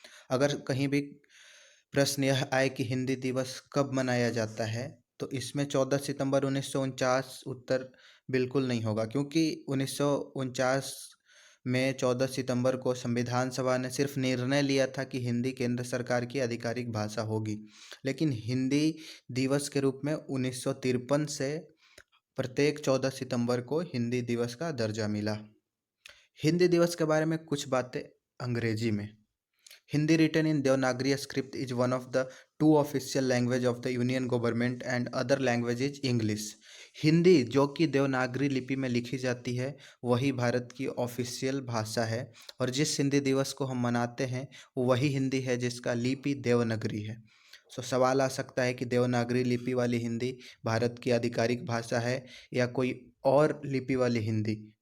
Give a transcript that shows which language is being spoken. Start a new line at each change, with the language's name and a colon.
Hindi: अगर कहीं भी प्रश्न यह आए कि हिंदी दिवस कब मनाया जाता है, तो इसमें 14 सितंबर 1949 उत्तर बिल्कुल नहीं होगा, क्योंकि 1949 में 14 सितंबर को संविधान सभा ने सिर्फ निर्णय लिया था कि हिंदी केंद्र सरकार की आधिकारिक भाषा होगी, लेकिन हिंदी दिवस के रूप में 1953 से प्रत्येक 14 सितंबर को हिंदी दिवस का दर्जा मिला। हिंदी दिवस के बारे में कुछ बातें अंग्रेजी में।
English: Hindi written in Devanagari script is one of the two official language of the Union government and other language is English।
Hindi: Hindi जो कि देवनागरी लिपि में लिखी जाती है वही भारत की ऑफिशियल भाषा है, और जिस हिंदी दिवस को हम मनाते हैं वही हिंदी है जिसका लिपि देवनागरी है। सवाल आ सकता है कि देवनागरी लिपि वाली हिंदी भारत की आधिकारिक भाषा है या कोई और लिपि वाली हिंदी।